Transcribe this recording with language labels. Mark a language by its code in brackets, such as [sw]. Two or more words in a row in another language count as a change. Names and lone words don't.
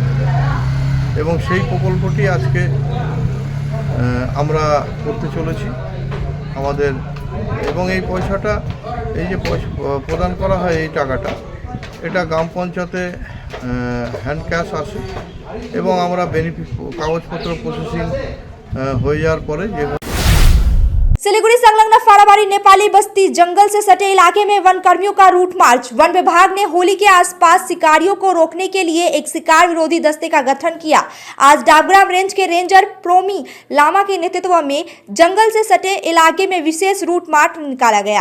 [bn] এবং সেই প্রকল্পটি আজকে আমরা করতে চলেছি আমাদের, এবং এই পয়সাটা এই যে পয়সা প্রদান করা হয় এই টাকাটা এটা গ্রাম পঞ্চায়েতে [en] hand cash [bn] আসে এবং আমরা বেনিফিট কাগজপত্র প্রসেসিং হয়ে যাওয়ার পরে যে [hi] सिलीगुड़ी संलग्न फाराबारी नेपाली बस्ती जंगल से सटे इलाके में वन कर्मियों का रूट मार्च। वन विभाग ने होली के आसपास शिकारियों को रोकने के लिए एक शिकार विरोधी दस्ते का गठन किया। आज डाबग्राम रेंज के रेंजर प्रोमी लामा के नेतृत्व में जंगल से सटे इलाके में विशेष रूट मार्च निकाला गया।